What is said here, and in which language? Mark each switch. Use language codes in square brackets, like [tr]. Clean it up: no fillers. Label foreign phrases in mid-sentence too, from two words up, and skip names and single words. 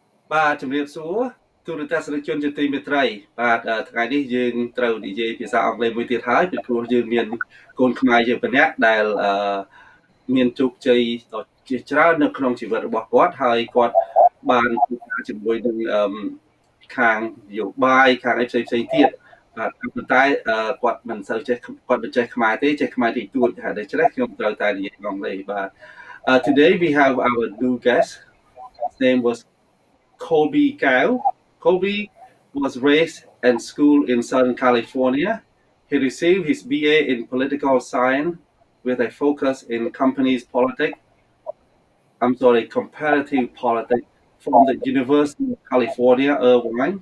[km] បាទជំរាបសួរទូរទស្សនិកជនជាទីមេត្រីបាទថ្ងៃនេះយើងត្រូវនិយាយភាសាអង់គ្លេសមួយទៀតហើយពីព្រោះយើងមានកូនខ្មែរយើងម្នាក់ដែលមានជោគជ័យដ៏ជាច្រើននៅក្នុងជីវិតរបស់គាត់ហើយគាត់បានធ្វើការជាមួយនឹងខាងនយោបាយខាងអីផ្សេងៗទៀតបាទប៉ុន្តែគាត់មិនសូវចេះគាត់មិនចេះខ្មែរទេចេះខ្មែរតិចតួចហើយដូច្នេះខ្ញុំត្រូវតែនិយាយអង់គ្លេសបាទ [en] Today we have our new guest. His name was Kolby Gao. Kolby was raised and schooled in Southern California. He received his BA in political science with a focus in comparative politics from the University of California, Irvine.